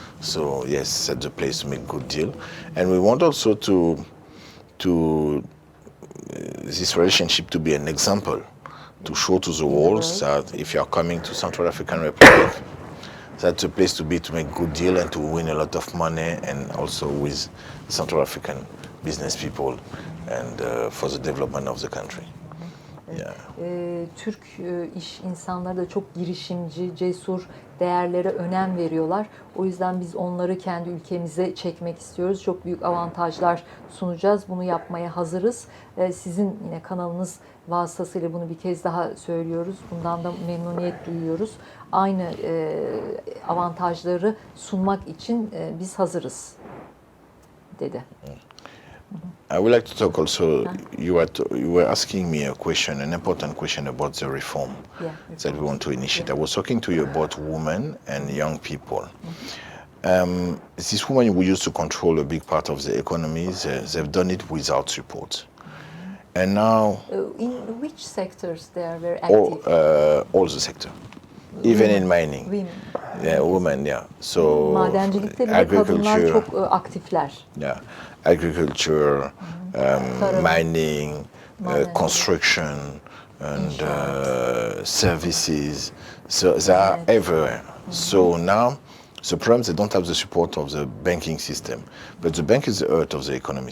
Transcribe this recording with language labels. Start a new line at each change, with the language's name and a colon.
English: So yes, that's the place to make good deal, and we want also to this relationship to be an example, to show to the world that if you are coming to Central African Republic, that's a place to be to make good deal and to win a lot of money, and also with Central African business people and for the development of the country. Yeah.
Turkish: Türk iş insanları da çok girişimci, cesur, değerlere önem veriyorlar. O yüzden biz onları kendi ülkemize çekmek istiyoruz. Çok büyük avantajlar sunacağız. Bunu yapmaya hazırız. Sizin yine kanalınız vasıtasıyla bunu bir kez daha söylüyoruz. Bundan da memnuniyet duyuyoruz. Aynı avantajları sunmak için biz hazırız dedi.
English: I would like to talk also. You were asking me a question, an important question about the reform that we want to initiate. I was talking to you about women and young people. These women who used to control a big part of the economies, they've done it without support. And now, in which sectors they are very active? All the sector, even in mining. Women. Yeah, women. Yeah. So
Turkish: Madencilikte bile kadınlar çok aktifler.
English: Yeah, agriculture, mining, construction, and services. So they are everywhere. So now, the problem, they don't have the support of the banking system, but the bank is the heart of the economy.